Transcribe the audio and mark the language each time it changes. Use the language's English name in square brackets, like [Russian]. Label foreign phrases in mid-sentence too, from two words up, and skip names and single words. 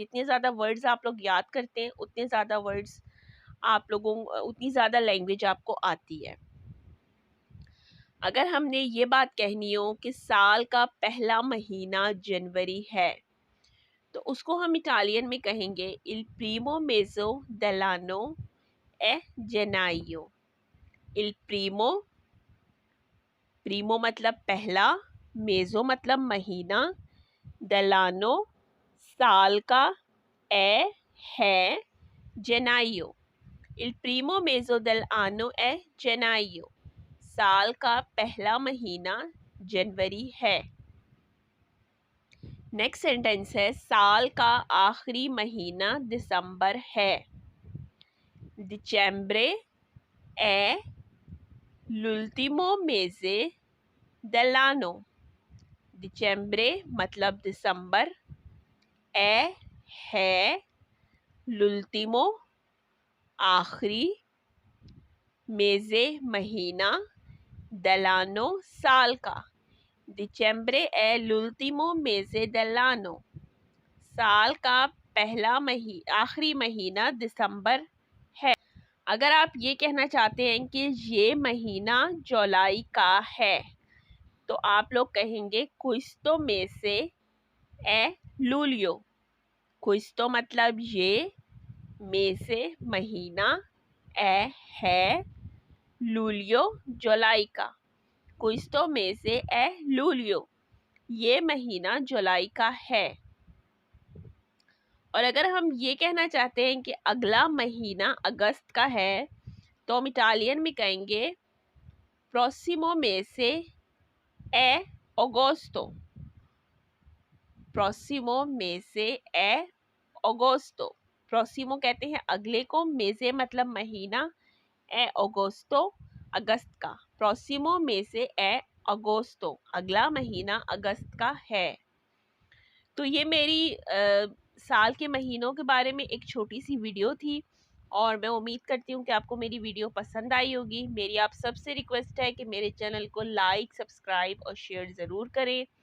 [Hindi] जितने ज़्यादा वर्ड्स आप लोग याद करते हैं उतने ज़्यादा वर्ड्स आप लोगों, उतनी ज़्यादा लैंग्वेज आपको आती है। अगर हमने ये बात कहनी हो कि साल का पहला महीना जनवरी है, तो उसको हम इटालियन में कहेंगे [Italian] il primo mese dell'anno è gennaio. Il primo [Hindi] मतलब पहला, मेजो मतलब महीना, dell'anno साल का, है gennaio. [Italian] Il primo mese dell'anno è gennaio. [Hindi] साल का पहला महीना जनवरी है. नेक्स्ट सेंटेंस है, साल का आखिरी महीना दिसंबर है. [Italian] Dicembre è l'ultimo mese dell'anno. [Hindi] Dicembre मतलब दिसंबर, है l'ultimo आखिरी, मेजे महीना, dell'anno साल का. [Italian] Dicembre è l'ultimo mese dell'anno. [Hindi] साल का पहला आखिरी महीना दिसंबर है. अगर आप ये कहना चाहते हैं कि ये महीना जुलाई का है, तो आप लोग कहेंगे questo mese è luglio. questo मतलब ये, mese महीना, है luglio जुलाई का. [Italian] questo mese è luglio. [Hindi] ये महीना जुलाई का है. और अगर हम ये कहना चाहते हैं कि अगला महीना अगस्त का है, तो हम इटालियन में कहेंगे [Italian] prossimo mese è agosto. prossimo mese è agosto. [Hindi] prossimo कहते हैं अगले को, mese मतलब महीना, [Italian] è agosto [Hindi] अगस्त का. [Italian] prossimo mese è agosto, [Hindi] अगला महीना अगस्त का है. तो ये मेरी साल के महीनों के बारे में एक छोटी सी वीडियो थी, और मैं उम्मीद करती हूँ कि आपको मेरी वीडियो पसंद आई होगी. मेरी आप सबसे रिक्वेस्ट है कि मेरे चैनल को लाइक, सब्सक्राइब और शेयर ज़रूर करें.